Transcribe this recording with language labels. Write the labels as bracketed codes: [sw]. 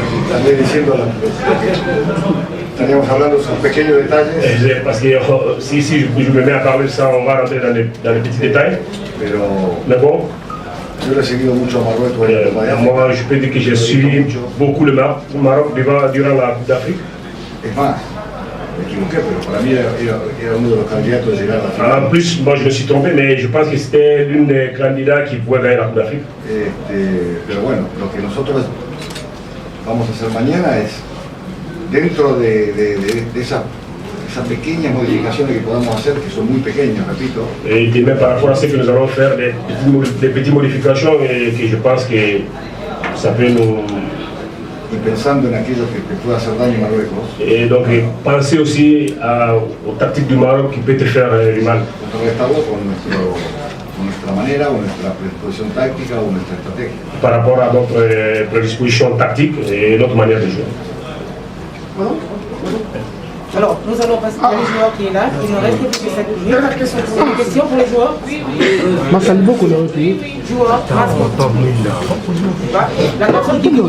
[es] También diciendo estaríamos hablando de esos pequeños detalles, [fr] Parce que si je me mets à parler de ça, on va rentrer dans les petits détails. [es] pero [fr] Mais bon, [es] yo le he seguido mucho a Marruecos en la Copa de África. [fr] moi, je peux dire que j'ai suivi beaucoup le Maroc durant la Coupe d'Afrique. [es] Es más, me equivoqué, pero para mí era uno de los candidatos a llegar a la final. [fr] En plus, moi, je me suis trompé, mais je pense que c'était l'une des candidats qui pouvait gagner la Coupe d'Afrique. [es] Pero bueno, lo que nosotros vamos a hacer mañana es, dentro de esas pequeñas modificaciones que podamos hacer, que son muy pequeñas, repito, [fr] Et demain, par rapport à ce que nous allons faire, des petites modifications et que je pense que ça peut nous... [es] y pensando en aquello que pueda hacer daño a Marruecos, [fr] Et donc, penser aussi aux tactiques du Maroc qui peut te faire du mal. [es] contrarrestarlo con nuestra manera o nuestra predisposición táctica o nuestra estrategia. [fr] Par rapport à notre prédisposition tactique et notre manière de jouer. Alors, nous allons passer à les joueurs qui est là. Il ne reste plus que 7 minutes. Des questions pour les joueurs? Joueurs, la personne qui